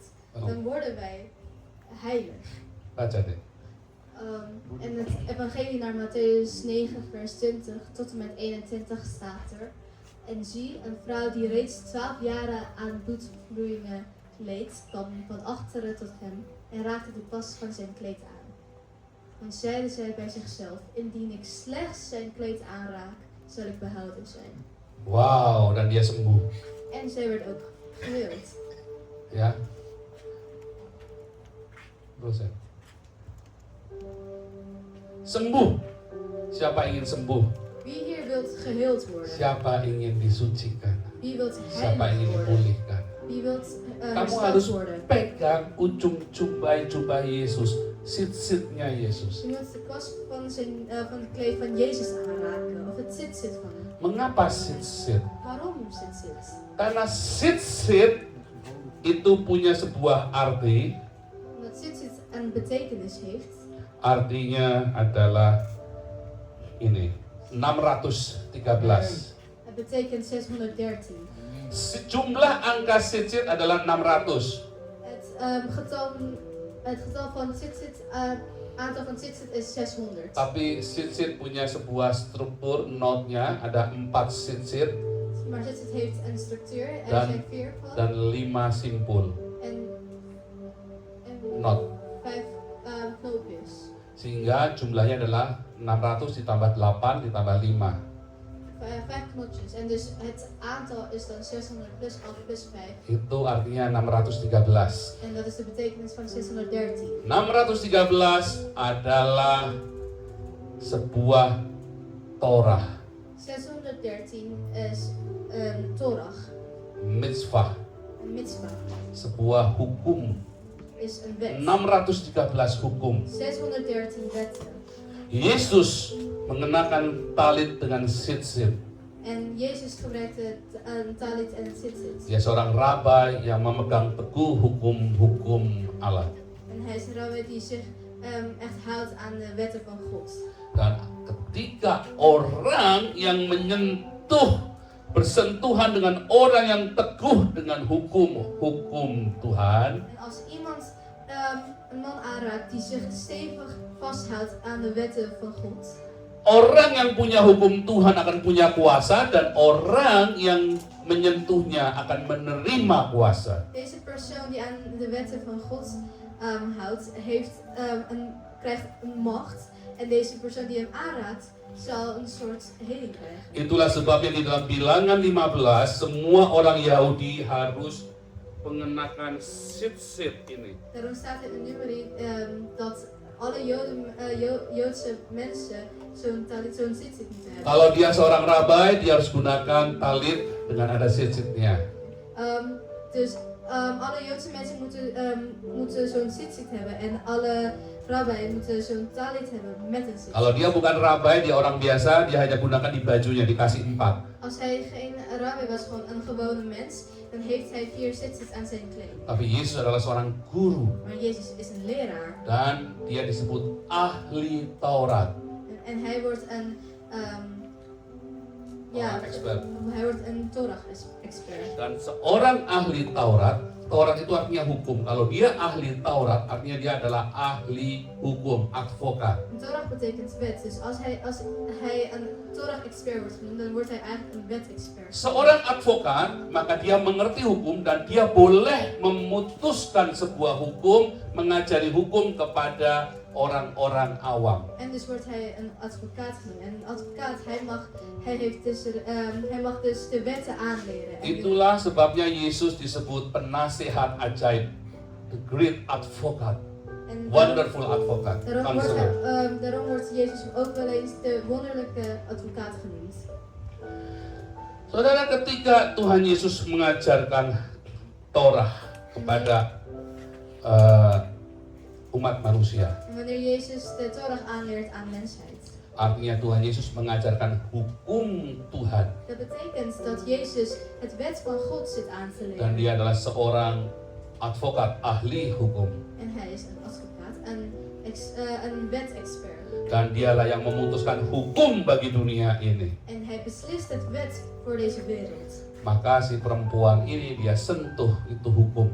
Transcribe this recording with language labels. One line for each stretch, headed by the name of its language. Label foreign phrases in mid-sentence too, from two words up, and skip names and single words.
Dutch: Dan worden wij heilig.
Indonesian: Baca deh.
Dutch: En het evangelie naar Matthäus 9 vers 20 tot en met 21 staat er. En zie, een vrouw die reeds 12 jaren aan bloedvloeien leed, kwam van achteren tot hem en raakte de pas van zijn kleed aan. En zeide zij bij zichzelf, indien ik slechts zijn kleed aanraak, zal ik behouden zijn.
Indonesian: Wow, dan dia sembuh.
Dutch: En zij werd ook geheeld.
Indonesian: Ya. Terus ya. Sembuh. Siapa ingin sembuh?
Dutch: Wie hier wilt geheeld worden?
Indonesian: Siapa ingin disucikan?
Dutch: Wie wilt
Indonesian: Siapa
Dutch: heilig
Indonesian: ingin
Dutch: worden?
Indonesian: dipulihkan?
Dutch: Wie wilt
Indonesian: Kamu
Dutch: hersteld
Indonesian: harus
Dutch: worden?
Indonesian: pegang ujung jubah Yesus, sit-sitnya Yesus.
Dutch: Je moet de kwast van het kleed van Jezus aanraken, of het zit van hem.
Indonesian: Mengapa sit-sit?
Dutch: Waarom zit?
Indonesian: Karena sit-sit itu punya sebuah arti
Dutch: Omdat zit een betekenis heeft.
Indonesian: artinya adalah ini 613.
Dutch: Het betekent 613.
Indonesian: Jumlah angka Sitsit adalah 600.
Dutch: Het getal van Tzitzit, aantal van Tzitzit is 600.
Indonesian: Tapi Sitsit punya sebuah struktur, notnya ada 4 Sitsit
Dutch: Maar Tzitzit heeft een structuur, er
Indonesian: Dan-
Dutch: zijn 4 van
Indonesian: dan 5 simpul
Dutch: en
Indonesian: not.
Dutch: 5 knoopjes.
Indonesian: Sehingga jumlahnya adalah 600 ditambah 8 ditambah 5.
Dutch: 5 knotjes. En dus het aantal is dan 600 plus 8 plus 5.
Indonesian: Itu artinya 613.
Dutch: En dat is de betekenis van 613.
Indonesian: 613 adalah sebuah Torah,
Dutch: 613 is een Torah,
Indonesian: mitzvah,
Dutch: een mitzvah,
Indonesian: sebuah hukum.
Dutch: is een wet.
Indonesian: 613 hukum.
Dutch: 613 wetten.
Indonesian: Yesus mengenakan talit dengan sitsit.
Dutch: En Jezus gebruikte een talit en tzitzit.
Indonesian: Dia seorang rabai yang memegang teguh hukum-hukum Allah.
Dutch: En hij is een rabbi die zich echt houdt aan de wetten van God.
Indonesian: Dan ketika orang yang menyentuh, bersentuhan dengan orang yang teguh dengan hukum Tuhan,
Dutch: En als iemand een man aanraakt die zich stevig vasthoudt aan de wetten van God,
Indonesian: orang yang punya hukum Tuhan akan punya kuasa dan orang yang menyentuhnya akan menerima kuasa.
Dutch: deze persoon die aan de wetten van God houdt, krijgt een macht. En deze persoon die hem aanraakt, zal een soort heling krijgen.
Indonesian: Itulah sebabnya di dalam Bilangan 15 semua orang Yahudi harus mengenakan sitsit ini.
Dutch: Daarom staat in de nummerie dat alle Joodse mensen zo'n talit, zo'n tzitzit moeten hebben.
Indonesian: Kalau dia seorang rabai, dia harus gunakan talit dengan ada sitsitnya.
Dutch: Dus alle Joodse mensen moeten zo'n tzitzit hebben en alle rabbi moeten zo'n talit hebben met een tzitzit.
Indonesian: Kalau dia bukan rabai, dia orang biasa, dia hanya gunakan di bajunya, dikasih 4.
Dutch: Als hij geen rabbi was, gewoon een gewone mens, dan heeft hij 4 tzitzits aan zijn kleding.
Indonesian: Tapi Yesus adalah seorang guru
Dutch: Maar Jezus is een leraar
Indonesian: dan dia disebut ahli Taurat.
Dutch: en hij wordt een Expert. hij wordt een Torah-expert.
Indonesian: Dan seorang ahli Taurat, Taurat itu artinya hukum. Kalau dia ahli Taurat, artinya dia adalah ahli hukum, advokat.
Dutch: Een Torah betekent wet, dus als hij een Torah-expert wordt genoemd, dan wordt hij eigenlijk een wet-expert.
Indonesian: Seorang advokat, maka dia mengerti hukum dan dia boleh memutuskan sebuah hukum, mengajari hukum kepada orang-orang awam.
Dutch: En dus wordt hij een advocaat genoemd. En een advocaat, hij mag dus de wetten aanleren. En
Indonesian: Itulah sebabnya Yesus disebut penasihat ajaib,
English: the great advocate,
Dutch: en
English: wonderful advocate, counselor.
Dutch: daarom wordt Jezus ook wel eens de wonderlijke advocaat genoemd.
Indonesian: Saudara, ketika Tuhan Yesus mengajarkan Torah kepada umat manusia,
Dutch: En wanneer Jezus de Torah aanleert aan mensheid,
Indonesian: artinya Tuhan Yesus mengajarkan hukum Tuhan,
Dutch: dat betekent dat Jezus het wet van God zit aan te
Indonesian: dan
Dutch: leren.
Indonesian: dia adalah seorang advokat, ahli hukum,
Dutch: En hij is een advocaat, een wet-expert.
Indonesian: dan dialah yang memutuskan hukum bagi dunia ini.
Dutch: En hij beslist het wet voor deze wereld.
Indonesian: Maka si perempuan ini dia sentuh itu hukum.